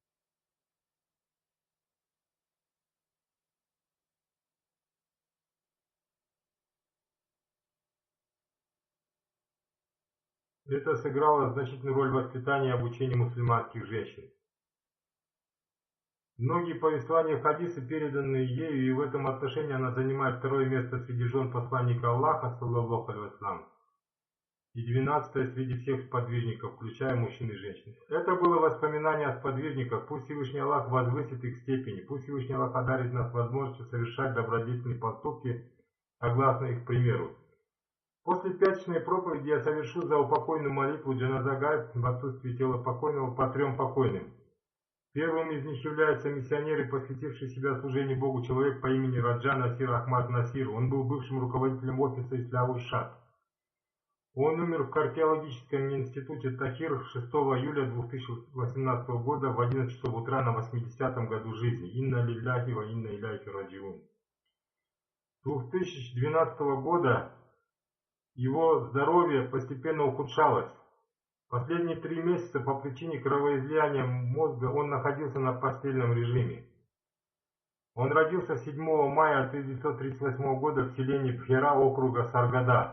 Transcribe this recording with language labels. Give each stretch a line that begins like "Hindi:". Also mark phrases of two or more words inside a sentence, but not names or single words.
Russian: Это сыграло значительную роль в воспитании и обучении мусульманских женщин. Многие повествования хадисы, переданные ею, и в этом отношении она занимает второе место среди жен посланника Аллаха,
Arabic: صلى الله عليه وسلم.
Russian: и 12-е среди всех сподвижников, включая мужчин и женщин. Это было воспоминание о сподвижниках. Пусть Всевышний Аллах возвысит их степени, пусть Всевышний Аллах одарит нас возможностью совершать добродетельные поступки, согласно их примеру. После пятничной проповеди я совершу заупокойную молитву
Arabic: جنازة غائب
Russian: в отсутствии тела покойного по 3 покойным. Первым из них является миссионер и посвятивший себя служению Богу человек по имени Раджа Насир Ахмад Насир. Он был бывшим руководителем офиса Исляур-Шат. Он умер в археологическом институте Тахир 6 июля 2018 года в 11 часов утра на 80-м году жизни.
Arabic: إنا لله وإنا إليه راجعون.
Russian: 2012 года его здоровье постепенно ухудшалось. Последние 3 месяца по причине кровоизлияния мозга он находился на постельном режиме. Он родился 7 мая 1938 года в селении Бхера округа Саргада.